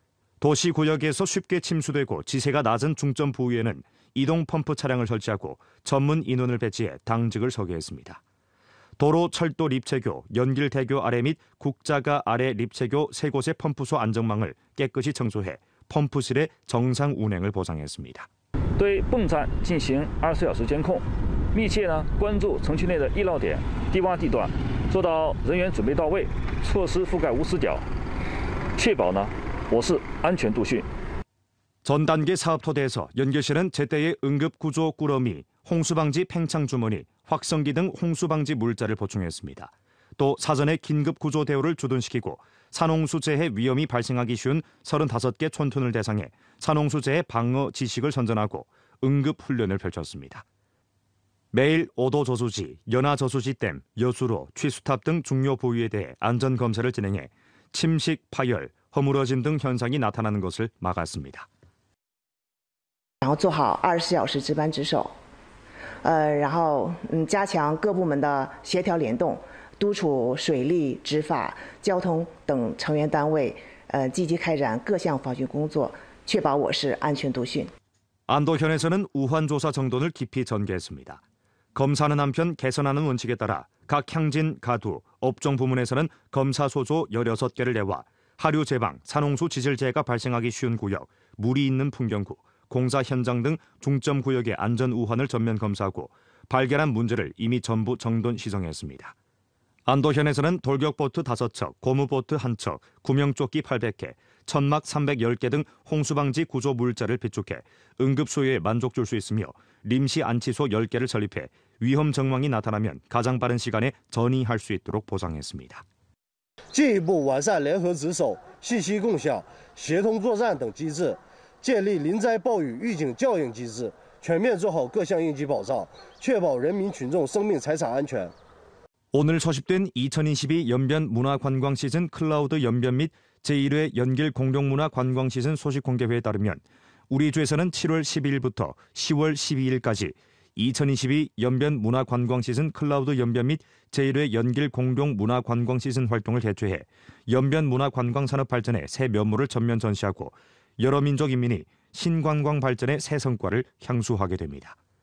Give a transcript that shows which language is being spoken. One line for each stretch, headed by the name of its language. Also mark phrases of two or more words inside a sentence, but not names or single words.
Korean: 도시구역에서 쉽게 침수되고 지세가 낮은 중점 부위에는 이동 펌프 차량을 설치하고 전문 인원을 배치해 당직을 서게 했습니다. 도로, 철도 립체교, 연길대교 아래 및 국자가 아래 립체교 3곳의 펌프소 안정망을 깨끗이 청소해 펌프실의 정상 운행을 보장했습니다.
Chinese: 对泵站进行24小时监控，密切关注城区内的易涝点、低洼地段，做到人员准备到位，措施覆盖无死角，确保我市安全度汛。
Korean: 전 단계 사업 토대에서 연결시는 제때의 응급 구조 꾸러미, 홍수방지 팽창 주머니, 확성기 등 홍수방지 물자를 보충했습니다. 또 사전에 긴급 구조 대우를 주둔시키고 산홍수 재해 위험이 발생하기 쉬운 35개 촌屯을 대상해 산홍수 재해 방어 지식을 선전하고 응급 훈련을 펼쳤습니다. 매일 오도 저수지, 연하 저수지댐, 여수로, 취수탑 등 중요 부위에 대해 안전 검사를 진행해 침식, 파열, 허물어짐 등 현상이 나타나는 것을 막았습니다.
Chinese: 然后做好24小时值班值守，然后加强各部门的协调联动，督促水利、执法、交通等成员单位积极开展各项防汛工作，确保我市安全度汛。
Korean: 안도현에서는 우환 조사 정돈을 깊이 전개했습니다. 검사하는 한편 개선하는 원칙에 따라 각 향진, 가두, 업종 부문에서는 검사 소조 16개를 내와 하류 제방, 산홍수 지질재해가 발생하기 쉬운 구역, 물이 있는 풍경구, 공사 현장 등 중점 구역의 안전 우환을 전면 검사하고 발견한 문제를 이미 전부 정돈 시정했습니다. 안도현에서는 돌격보트 5척, 고무보트 1척, 구명조끼 800개, 천막 310개 등 홍수방지 구조 물자를 비축해 응급 수요에 만족 줄 수 있으며 림시 안치소 10개를 설립해 위험 정황이 나타나면 가장 빠른 시간에 전이할 수 있도록 보상했습니다.
Chinese: 进一步完善联合值守、信息共享、协同作战等机制，建立临灾暴雨预警校应机制，全面做好各项应急保障，确保人民群众生命财产安全。
Korean: 오늘 소집된 2022 연변 문화관광 시즌 클라우드 연변 및 제1회 연길 공룡문화 관광 시즌 소식 공개회에 따르면 우리 주에서는 7월 12일부터 10월 12일까지 2022 연변 문화관광 시즌 클라우드 연변 및 제1회 연길 공룡 문화관광 시즌 활동을 개최해 연변 문화관광 산업 발전의 새 면모를 전면 전시하고 여러 민족 인민이 신관광 발전의 새 성과를 향수하게 됩니다.